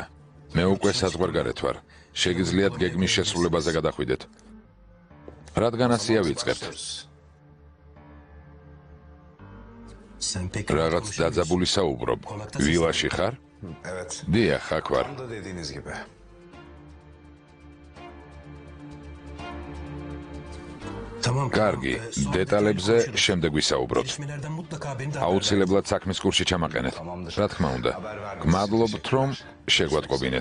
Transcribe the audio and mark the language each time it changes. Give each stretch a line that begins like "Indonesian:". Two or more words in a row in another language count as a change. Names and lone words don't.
Georgian: მე უკვე საზღვარგარეთ ვარ. შეგიძლიათ გეგმის შესრულებაზე გადახვიდეთ. რადგან ასია ვიწყებთ?
Turkish: Sen pek
Georgian: რაღაც დაძაბული საუბრობ. ვილაში ხარ?
Turkish: Evet.
Georgian: დიახ, აქ ვარ.
Turkish: Tam da dediğiniz gibi. Tamam.
Georgian: კარგი, დეტალებზე შემდეგ ვისაუბროთ.
Turkish: Gelişmelerden mutlaka beni de
Georgian: აუცილებლად საქმის კურსში ჩამაყენეთ. რა თქმა უნდა. გმადლობთ, რომ შეგვატყობინეთ.